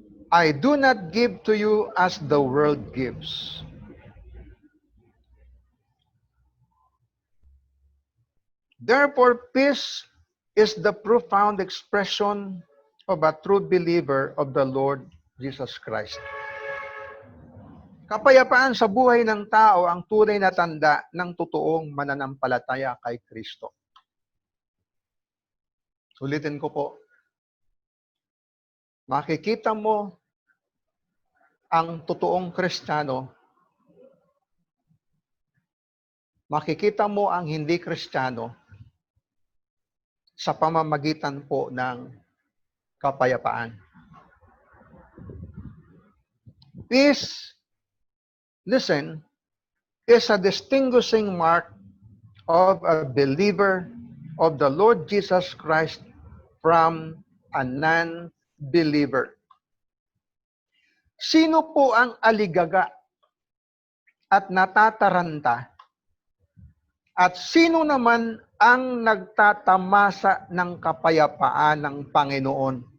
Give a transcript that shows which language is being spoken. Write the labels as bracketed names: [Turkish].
[English] I do not give to you as the world gives. Therefore, peace is the profound expression of a true believer of the Lord Jesus Christ. [Filipino] Kapayapaan sa buhay ng tao ang tunay na tanda ng totoong mananampalataya kay Kristo. Ulitin ko po, makikita mo ang totoong Kristiyano, makikita mo ang hindi Kristiyano sa pamamagitan po ng kapayapaan. [English] Peace, listen, is a distinguishing mark of a believer of the Lord Jesus Christ from a non-believer. [Filipino] Sino po ang aligaga at natataranta? At sino naman ang nagtatamasa ng kapayapaan ng Panginoon?